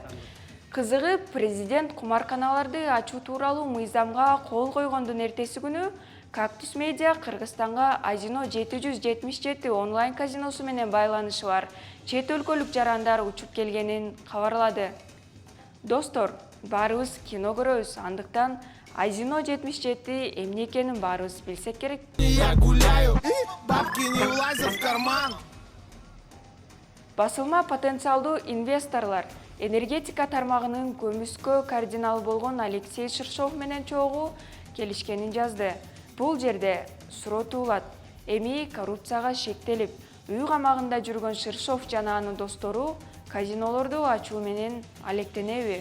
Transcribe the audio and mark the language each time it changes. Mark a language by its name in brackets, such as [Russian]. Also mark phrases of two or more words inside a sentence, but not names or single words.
[Kyrgyz] Кызыгы, президент кумарканаларды ачуу тууралуу мыйзамга кол койгондун эртеси күнү Кактус Медиа Кыргызстанга Азино 777 онлайн казиносу менен байланышы бар чет өлкөлүк жарандар учуп келгенин кабарлады. Достор, баарыбыз кино көрөбүз, андыктан Азино 77 эмне экенин баарыбыз билсек керек. [Russian] Я гуляю, бабки не влазят в карман. [Kyrgyz] Басылма потенциалдуу инвесторлор энергетика тармагынын көмүскө кардинал болгон Алексей Ширшов менен чогуу келишкенин жазды. Бул жерде суроо туулат. Эми коррупцияга шектелип, үй камагында жүргөн Ширшов жана анын достору казинолорду ачуу менен алектенеби?